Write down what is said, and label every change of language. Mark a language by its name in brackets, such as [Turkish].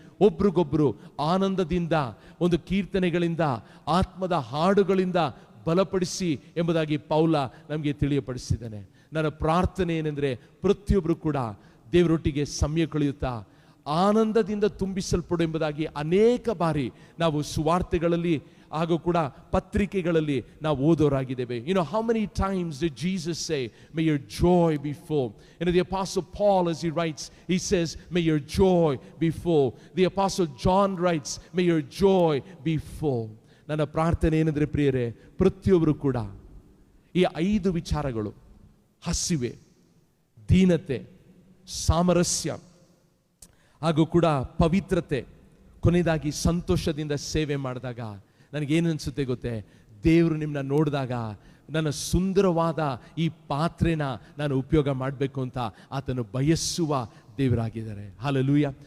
[Kannada] ಒಬ್ರಿಗೊಬ್ರು ಆನಂದದಿಂದ, ಒಂದು ಕೀರ್ತನೆಗಳಿಂದ, ಆತ್ಮದ ಹಾಡುಗಳಿಂದ ಬಲಪಡಿಸಿ ಎಂಬುದಾಗಿ ಪೌಲ ನಮಗೆ ತಿಳಿಯಪಡಿಸಿದ್ದಾನೆ. ನನ್ನ ಪ್ರಾರ್ಥನೆ ಏನೆಂದರೆ, ಪ್ರತಿಯೊಬ್ಬರು ಕೂಡ ದೇವರೊಟ್ಟಿಗೆ ಸಮಯ ಕಳೆಯುತ್ತಾ ಆನಂದದಿಂದ ತುಂಬಿಸಲ್ಪಡು ಎಂಬುದಾಗಿ ಅನೇಕ ಬಾರಿ ನಾವು ಸುವಾರ್ತೆಗಳಲ್ಲಿ ಹಾಗೂ ಕೂಡ ಪತ್ರಿಕೆಗಳಲ್ಲಿ ನಾವು ಓದೋರಾಗಿದ್ದೇವೆ. [English] How many times did Jesus say, may your joy be full? The Apostle Paul, as he writes, he says, may your joy be full. The Apostle John writes, may your joy be full. [Kannada] ನನ್ನ ಪ್ರಾರ್ಥನೆ ಏನಂದ್ರೆ ಪ್ರಿಯರೇ, ಪ್ರತಿಯೊಬ್ಬರು ಕೂಡ ಈ 5 ವಿಚಾರಗಳು, ಹಸಿವೆ, ದೀನತೆ, ಸಾಮರಸ್ಯ ಹಾಗೂ ಕೂಡ ಪವಿತ್ರತೆ, ಕೊನೆಯದಾಗಿ ಸಂತೋಷದಿಂದ ಸೇವೆ ಮಾಡಿದಾಗ ನನಗೇನು ಅನಿಸುತ್ತೆ ಗೊತ್ತೇ, ದೇವರು ನಿಮ್ಮನ್ನ ನೋಡಿದಾಗ ನನ್ನ ಸುಂದರವಾದ ಈ ಪಾತ್ರೆನ ನಾನು ಉಪಯೋಗ ಮಾಡಬೇಕು ಅಂತ ಆತನು ಬಯಸುವ ದೇವರಾಗಿದ್ದಾರೆ. ಹಲ್ಲೆಲೂಯಾ.